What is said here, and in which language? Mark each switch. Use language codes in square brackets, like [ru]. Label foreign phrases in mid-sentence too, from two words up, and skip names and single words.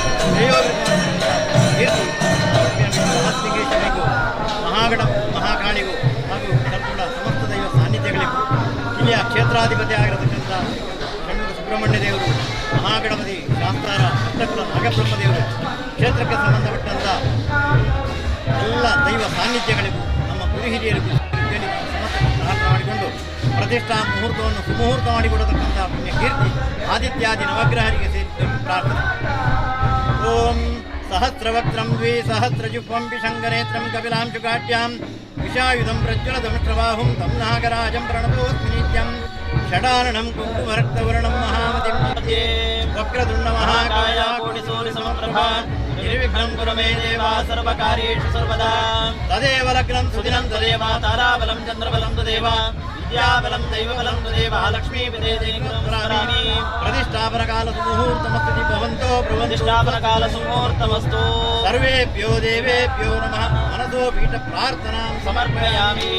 [kn] ಮಹಾಲಿಂಗೇಶ್ವರಿಗೂ ಮಹಾಗಣ ಮಹಾಕಾಳಿಗೂ ಹಾಗೂ ಸಂಪೂರ್ಣ ಸಮಸ್ತ ದೈವ ಸಾನ್ನಿಧ್ಯಗಳಿಗೂ ಇಲ್ಲಿಯ ಕ್ಷೇತ್ರಾಧಿಪತಿ ಆಗಿರತಕ್ಕಂಥ ಷಣ್ಮುಖ ಸುಬ್ರಹ್ಮಣ್ಯ ದೇವರು, ಮಹಾಗಣಪತಿ ಶಾಸ್ತಾರ ಭಕ್ತಕುಲ ನಾಗಬ್ರಹ್ಮದೇವರು, ಕ್ಷೇತ್ರಕ್ಕೆ ಸಂಬಂಧಪಟ್ಟಂಥ ಎಲ್ಲ ದೈವ ಸಾನ್ನಿಧ್ಯಗಳಿಗೂ ನಮ್ಮ ಗುರು ಹಿರಿಯರಿಗೂ ಹೇಳಿ ಸಮಸ್ತ ಪ್ರಾರ್ಥನೆ ಮಾಡಿಕೊಂಡು ಪ್ರತಿಷ್ಠಾ ಮುಹೂರ್ತವನ್ನು ಸುಮುಹೂರ್ತ ಮಾಡಿಕೊಡತಕ್ಕಂಥ ಪುಣ್ಯ ಕೀರ್ತಿ ಆದಿತ್ಯಾದಿ ನವಗ್ರಹರಿಗೆ ಸೇರಿ ಪ್ರಾರ್ಥನೆ. [sa] ಓಂ ಸಹಸ್ರವಕ್ತ್ರಂ ದ್ವಿಸಹಸ್ರಜುಹ್ವಂ ವಿಶಂಗನೇತ್ರಂ ಕಪಿಲಾಂ ಶುಕಾಢ್ಯಾಂ ವಿಷಾಯುಧಂ ಪ್ರಜ್ವಲದಮೃಷ್ಟಬಾಹುಂ ತಂ ನಾಗರಾಜಂ ಪ್ರಣತೋಸ್ಮಿ ನಿತ್ಯಂ ಷಡಾನನಂ ಕುಂಕುಮರಕ್ತವರ್ಣಂ ಮಹಾಮತಿಂ ಮಧ್ಯೆ ವಕ್ರತುಂಡ ಮಹಾಕಾಯ ಕೋಟಿಸೂರ್ಯಸಮಪ್ರಭಾ ನಿರ್ವಿಘ್ನಂ ಕುರು ಮೇ ದೇವ ಸರ್ವಕಾರ್ಯೇಷು ಸರ್ವದಾ. ತದೇವ ಲಗ್ನಂ ಸುದಿನಂ ತದೇವ ತಾರಾಬಲಂ ಚಂದ್ರಬಲಂ ತದೇವ ವಿದ್ಯಾಬಲಂ ದೈವಬಲಂ ತದೇವ ಲಕ್ಷ್ಮೀಪದೇವಾಮಿ. ಪ್ರತಿಷ್ಠಾಪನಕಾಲ ಸುಮುಹೂರ್ತಮಸ್ತು ಭವಂತೋ ಪ್ರತಿಷ್ಠಾಪನಕಾಲ ಸುಮುಹೂರ್ತಮಸ್ತು. ಸರ್ವೇಭ್ಯೋ ದೇವೇಭ್ಯೋ ನಮಃ. ಮನಸೋ ಪೀಠ ಪ್ರಾರ್ಥನಾಂ ಸಮರ್ಪಯಾಮಿ.